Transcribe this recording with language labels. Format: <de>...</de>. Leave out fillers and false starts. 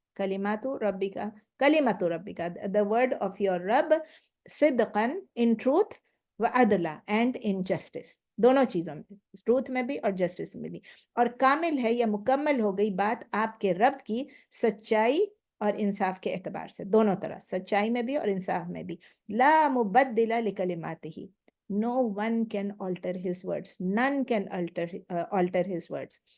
<en>Kalimatu rabbika, the word of your Rabb, sidqan, in truth, wa adla, and in justice.</en> <ur>دونوں چیزوں میں, truth میں بھی اور جسٹس میں بھی. اور کامل ہے یا مکمل ہو گئی بات آپ کے رب کی سچائی اور انصاف کے اعتبار سے, دونوں طرح, سچائی میں بھی اور انصاف میں بھی.</ur> <ar>لا مبدل لکلماتہ,</ar> <en>no one can alter his words, none can alter his words.</en>